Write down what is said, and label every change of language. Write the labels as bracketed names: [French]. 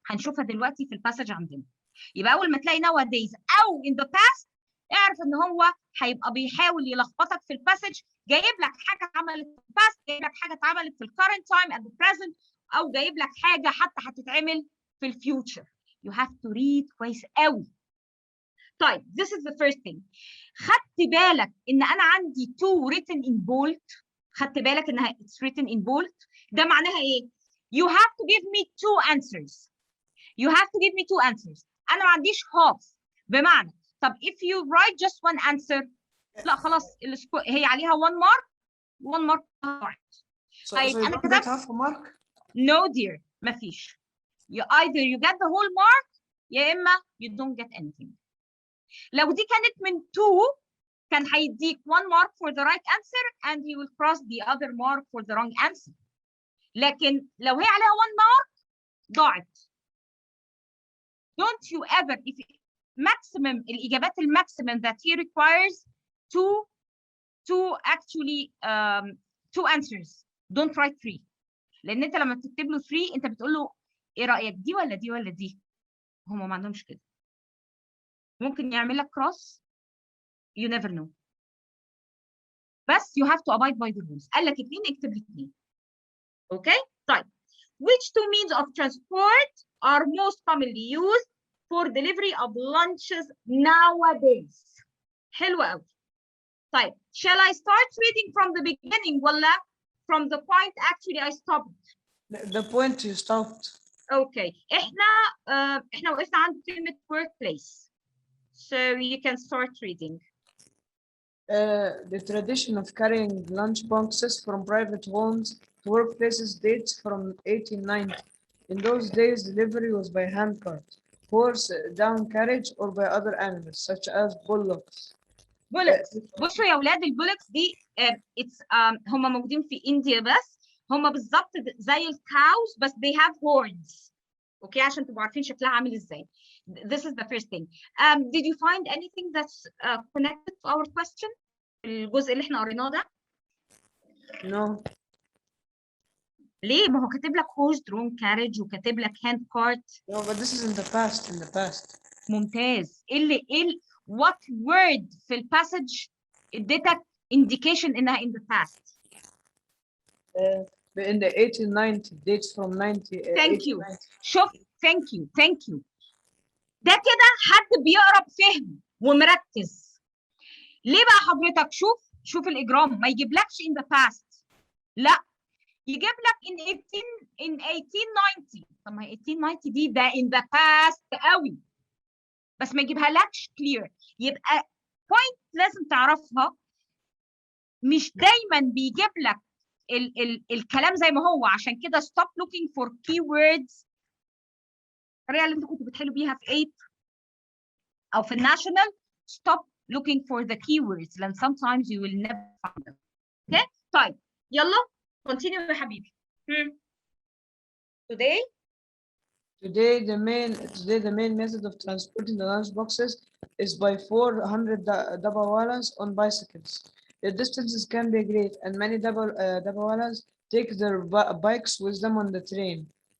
[Arabic] هنشوفها دلوقتي في الباسج عندنا. يبقى أول ما تلاقي nowadays أو in the past, اعرف إن هو هيبقى بيحاول يلخبطك في الباسج, جايب لك حاجة اتعملت في الباست, جايب لك حاجة اتعملت في [English] current time at the present, [Arabic] أو جايب لك حاجة حتى هتتعمل في future. [English] You have to read [Arabic] كويس قوي. طيب, [English] this is the first thing. [Arabic] خدت بالك إن أنا عندي [English] two written in bold. [Arabic] خدت بالك إنها [English] it's written in bold. [Arabic] ده معناها إيه؟ [English] You have to give me two answers. You have to give me two answers. [Arabic] أنا ما عنديش half. بمعنى, طب [English] if you write just one answer, [Arabic] لا خلاص هي عليها [English] one mark. So [Arabic] طيب [English] you [Arabic] أنا [English] don't [Arabic] كتبت [English] get half a mark? No dear, [Arabic] مفيش. [English] Either you get the whole mark, [Arabic] يا إما [English] you don't get anything. [Arabic] لو دي كانت من 2, كان هيديك [English] 1 mark for the right answer and you will cross the other mark for the wrong answer. [Arabic] لكن لو هي عليها 1 mark, ضاعت. [English] Don't you ever, if maximum, [Arabic] الإجابات الماكسيمم [English] that he requires to actually 2 answers. Don't write 3. [Arabic] لأن أنت لما بتكتب له 3 أنت بتقول له إيه رأيك, دي ولا دي ولا دي؟ هم ما عندهمش كده. ممكن يعمل لك cross. [English] You never know. بس you have to abide by the rules. [Arabic] قال لك 2 اكتب لي 2. [English] Okay. [Arabic] طيب. [English] Which two means of transport are most commonly used for delivery of lunches nowadays? [Arabic] حلوة قوي. طيب. [English] Shall I start reading from the beginning ولا from the point actually I stopped? The point you stopped. Okay. [Arabic] احنا وقفنا عند كلمة workplace. [English] So you can start reading. The tradition of carrying lunch boxes from private homes to workplaces dates from 1890. In those days, delivery was by handcart, horse down carriage, or by other animals such as bullocks. bullocks. [Arabic] بصوا يا اولاد البولكس دي هم موجودين في انديا بس هم بالظبط زي الكاوز بس [English] they have horns. [Arabic] اوكي عشان تبقوا عارفين شكلها عامل ازاي. [English] This is the first thing. Did you find anything that's connected to our question? [Arabic] الجزء اللي احنا قريناه ده؟ [English] No. [Arabic] ليه؟ ما هو كاتب لك [English] horse drawn carriage [Arabic] وكاتب لك [English] hand cart. No, but this is in the past. In the past. [Arabic] ممتاز. [English] what word [Arabic] في الباسج اديتك [English] indication انها in the past؟ In the 1890 dates from 90. Thank you. [Arabic] شوف [English] thank you. [Arabic] ده كده حد بيقرا بفهم ومركز. ليه بقى حضرتك؟ شوف الاجرام ما يجيبلكش [English] in the past. [Arabic] لا يجيب لك [English] in 1890. [Arabic] طب ما 1890 دي ده [English] in the past [Arabic] قوي. بس ما يجيبها لكش clear. يبقى point لازم تعرفها مش دايما بيجيب لك الكلام زي ما هو. [English] عشان كده stop looking for keywords. [Arabic] الطريقه اللي انتوا كنتوا بتحلوا بيها في 8 او في الناشونال [English] stop looking for the keywords لان sometimes you will never find them. Okay. [Arabic] طيب يلا [English] continue [Arabic] يا حبيبي. [English] Today the main method of transporting the lunch boxes is by 400 dabawalas on bicycles. The distances can be great, and many dabawalas take their bikes with them on the train.